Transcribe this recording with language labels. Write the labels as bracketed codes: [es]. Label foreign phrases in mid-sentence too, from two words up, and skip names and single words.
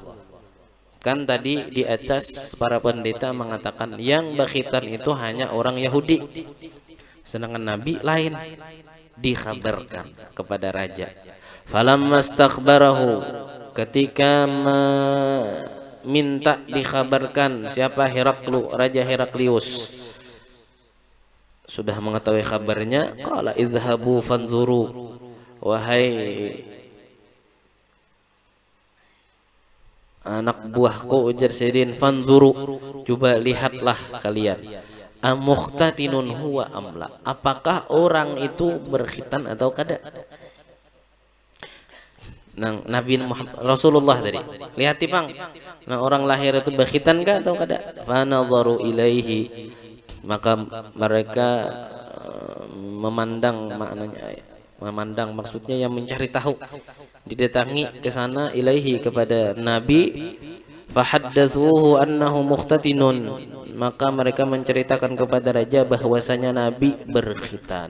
[id] Kan tadi di atas para pendeta mengatakan yang bekhitan itu hanya orang Yahudi, sedangkan Nabi lain, dikhabarkan kepada raja. [ar] Falamma stakhbarahu, [id] ketika minta dikhabarkan siapa? Heraklu, Raja Heraklius sudah mengetahui kabarnya, [ar] qala idhabu fanzuru, [id] wahai anak buahku, ujar Sayyidin, fanzuru, coba lihatlah kalian, [ar] amukhtatinun huwa amla, [id] apakah orang itu berkhitan atau kada. Nang Nabi Muhammad Rasulullah tadi lihat tipang, nah orang lahir itu berkhitan kah atau kada. [ar] Fanadharu ilaihi, [id] maka mereka memandang, maknanya memandang maksudnya yang mencari tahu, didatangi ke sana, ilaihi kepada Nabi, [ar] fahaddatsuhu annahu mukhtatinun, [id] maka mereka menceritakan kepada raja bahwasanya Nabi berkhitan.